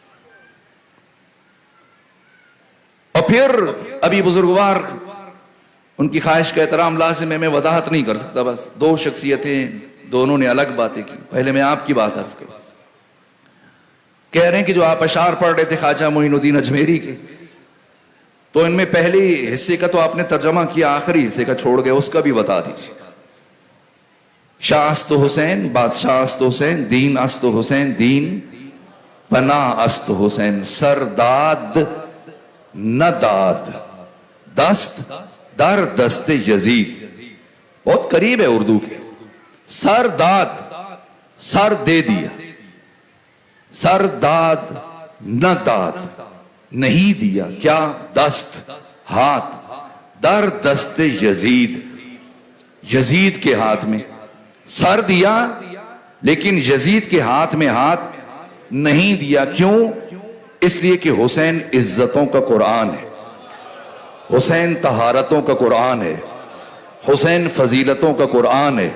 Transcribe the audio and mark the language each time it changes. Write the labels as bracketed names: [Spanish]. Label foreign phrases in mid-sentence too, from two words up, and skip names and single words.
[Urdu] اور پھر ابھی بزرگوار ان کی خواہش کا احترام لازم ہے، میں وضاحت نہیں کر سکتا، بس دو شخصیتیں، دونوں نے الگ باتیں کی. پہلے میں آپ کی بات عرض کروں. کہہ رہے ہیں کہ جو آپ اشعار پڑھ رہے تھے خواجہ معین الدین اجمیری کے، تو ان میں پہلی حصے کا تو آپ نے ترجمہ کیا، آخری حصے کا چھوڑ گئے، اس کا بھی بتا دیجیے. [Persian] شاہ است حسین، بادشاہ است حسین، دین است حسین، دین پناہ است حسین، سر داد نہ داد، دست در دست یزید. [Urdu] بہت قریب ہے اردو کے. [Persian] سر داد، [Urdu] سر دے دیا، [Persian] سر داد نہ داد، [Urdu] نہیں دیا کیا؟ دست، ہاتھ، [Persian] در دست [Urdu] یزید، یزید کے ہاتھ میں. سر دیا لیکن یزید کے ہاتھ میں ہاتھ نہیں دیا. کیوں؟ اس لیے کہ حسین عزتوں کا قرآن ہے، حسین طہارتوں کا قرآن ہے، حسین فضیلتوں کا قرآن ہے.